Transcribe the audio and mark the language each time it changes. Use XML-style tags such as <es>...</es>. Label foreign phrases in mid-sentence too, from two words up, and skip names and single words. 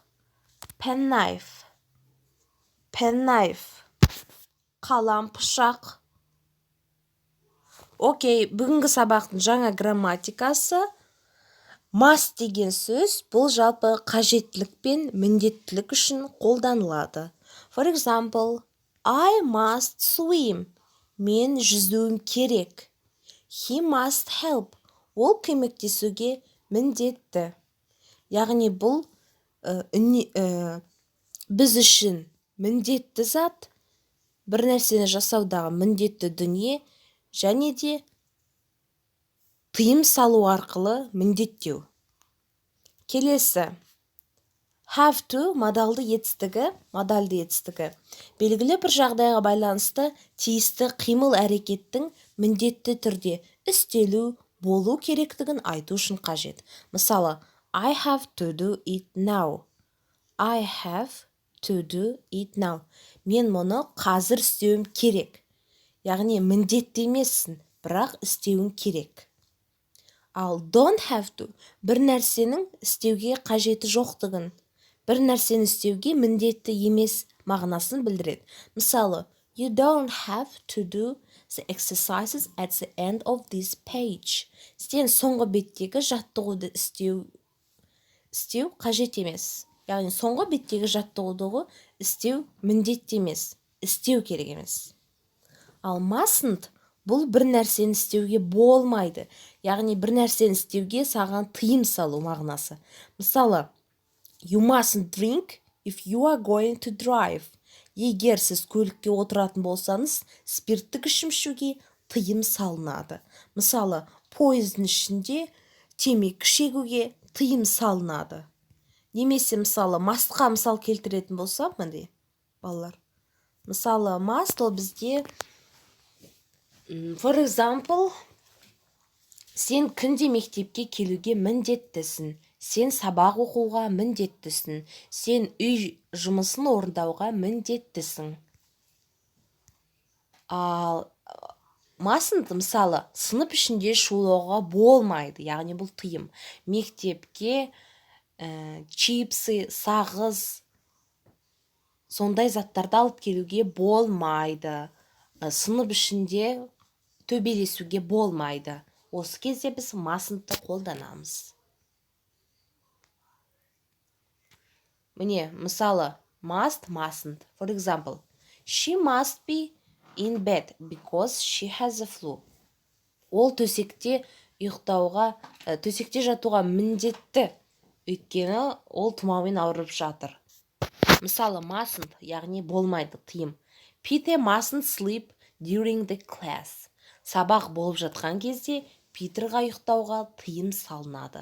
<kk>Penknife. Қалам пышақ. Окей, бүгінгі сабақтың жаңа грамматикасы. Must деген сөз бұл жалпы қажеттілік пен міндеттілік үшін қолданылады.</kk> <en>For example, I must swim.</en> <kk>Мен жүзуім керек.</kk> <en>He must help.</en> <kk>Ол көмектесуге міндетті. Яғни бұл біз үшін міндетті зат, бір нәрсені жасаудағы міндетті дүние, және де тыйым салу арқылы міндеттеу. Келесі.</kk> <en>Have to</en> <kk>модальды етістігі. Белгілі бір жағдайға байланысты тиісті қимыл әрекеттің міндетті түрде істелу, болу керектігін айту үшін қажет. Мысалы,</kk> <en>I have to do it now.</en> <kk>Мен мұны қазір істеуім керек. Яғни міндетті емессің, бірақ істеуің керек. Ал</kk> <en>don't have to</en> <kk>бір нәрсенің істеуге қажеті жоқтығын, бір нәрсені істеуге міндетті емес мағынасын білдіреді. Мысалы,</kk> <en>you don't have to do the exercises at the end of this page.</en> <kk>Сен соңғы беттегі жаттығуды істеу қажет емес. Яғни соңғы беттегі жаттығуды істеу міндетті емес, істеу керек емес. Ал mustn't бұл бір нәрсені істеуге болмайды. Яғни бір нәрсені істеуге саған тыйым салу мағынасы. Мысалы,</kk> <en>you mustn't drink if you are going to drive.</en> <kk>Егер сіз көлікке отыратын болсаңыз, спирттік ішім ішуге тыйым салынады. Мысалы, пойыздың ішінде темекі шегуге тыйым салынады. Немесе мысалы, mustқа мысал келтіретін болсам, мындай балалар. Мысалы, must ол бізде</kk> <en>for example,</en> <kk>сен күнде мектепке келуге міндеттісің. Сен сабақ оқуға міндеттісің. Сен үй жұмысын орындауға міндеттісің. Ал mustn't мысалы, сынып ішінде шулауға болмайды. Яғни бұл тыйым. Мектепке чипсы, сағыз, сондай заттарды алып келуге болмайды. Сынып ішінде төбелесуге болмайды. Осы кезде біз mustn'тты қолданамыз. Міне, мысалы, mustn't.</kk> <en>For example, she must be in bed because she has a flu.</en> <kk>Ол төсекте жатуға міндетті, өйткені ол тұмаумен ауырып жатыр. Мысалы, mustn't, яғни болмайды, тыйым.</kk> <en>Peter mustn't sleep during the class.</en> <kk>Сабақ болып жатқан кезде Питерға ұйықтауға тыйым салынады.</kk>